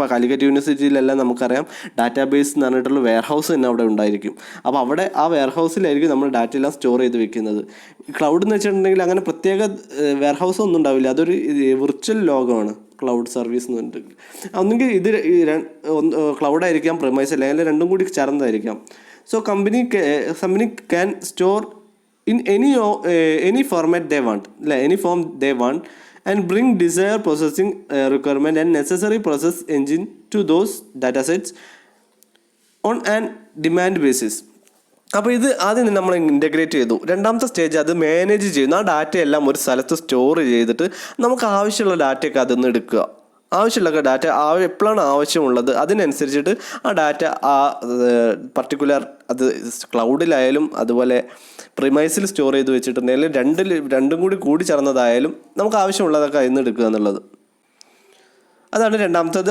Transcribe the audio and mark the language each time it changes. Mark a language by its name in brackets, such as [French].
[Malayalam] ഇപ്പോൾ കാലിക്കറ്റ് യൂണിവേഴ്സിറ്റിയിലെല്ലാം നമുക്കറിയാം ഡാറ്റാബേസ് എന്ന് പറഞ്ഞിട്ടുള്ള വെയർഹൗസ് തന്നെ അവിടെ ഉണ്ടായിരിക്കും. അപ്പോൾ അവിടെ ആ വെയർഹൗസിലായിരിക്കും നമ്മൾ ഡാറ്റ എല്ലാം സ്റ്റോർ ചെയ്ത് വെക്കുന്നത്. ക്ലൗഡ് എന്ന് വെച്ചിട്ടുണ്ടെങ്കിൽ അങ്ങനെ പ്രത്യേക വെയർഹൗസ് ഒന്നും ഉണ്ടാവില്ല. അതൊരു വിർച്വൽ ലോകമാണ് ക്ലൗഡ് സർവീസ് എന്ന് പറഞ്ഞിട്ട്. ഒന്നുകിൽ ഇത് ക്ലൗഡായിരിക്കാം, പ്രിമൈസ് അല്ലെങ്കിൽ രണ്ടും കൂടി ചേർന്നതായിരിക്കാം. [English] So company can store in any format they want, like any form they want, and bring desired processing requirement and necessary process engine to those datasets on an demand basis. [Malayalam] അപ്പോൾ ഇത് ആദ്യം നമ്മൾ integrate ചെയ്തു. രണ്ടാമത്തെ stage അത് manage ചെയ്യുന്നു. ആ ഡാറ്റയെല്ലാം ഒരു സ്ഥലത്ത് സ്റ്റോർ ചെയ്തിട്ട് നമുക്ക് ആവശ്യമുള്ള ഡാറ്റയൊക്കെ അതൊന്ന് എടുക്കുക. ആവശ്യമുള്ള ഡാറ്റ എപ്പോഴാണ് ആവശ്യമുള്ളത് അതിനനുസരിച്ചിട്ട് ആ ഡാറ്റ ആ പർട്ടിക്കുലർ അത് ക്ലൗഡിലായാലും അതുപോലെ പ്രിമൈസിൽ സ്റ്റോർ ചെയ്ത് വെച്ചിട്ടുണ്ടെങ്കിൽ രണ്ടും കൂടി ചേർന്നതായാലും നമുക്ക് ആവശ്യമുള്ളതൊക്കെ അതിൽ നിന്ന് എടുക്കുക എന്നുള്ളത്. അതാണ് രണ്ടാമത്തത്.